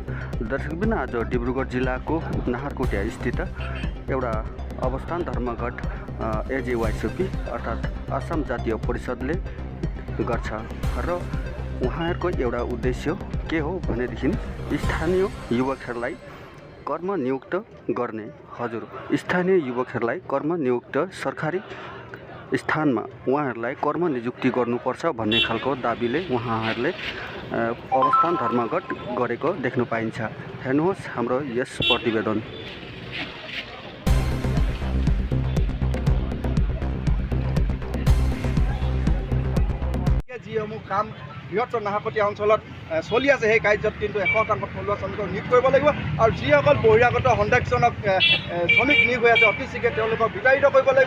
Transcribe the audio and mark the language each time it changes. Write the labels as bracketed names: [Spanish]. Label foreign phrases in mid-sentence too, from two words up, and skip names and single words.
[Nepali] दर्शकबिन आज डिब्रुगढ जिल्लाको नाहरकोटिया स्थित एउटा अवस्थान धर्मघट एजेवाइसिपी अर्थात् असम जातीय परिषदले गर्छ र उहाँहरूको एउटा उद्देश्य के हो भनेदेखि स्थानीय युवकहरूलाई कर्मनियुक्त गर्ने। स्थानीय युवकहरूलाई कर्मनियुक्त सरकारी स्थानमा उहाँहरूलाई कर्म नियुक्ति गर्नुपर्छ भन्ने खालको दाबीले उहाँहरूले अवस्थान धर्मघट गरेको देख्न पाइन्छ। हेर्नुहोस् हाम्रो यस प्रतिवेदन। [Assamese] যিসমূহ কাম বৃহত্তৰ নাহৰকটীয়া অঞ্চলত চলি আছে সেই কাৰ্যত কিন্তু 100% থলুৱা শ্ৰমিকক নিয়োগ কৰিব লাগিব আৰু যিসকল বহিৰাগত সন্দেহজনক শ্ৰমিক নিয়োগ হৈ আছে অতি শীঘ্ৰে তেওঁলোকক বিতাড়িত কৰিব লাগিব।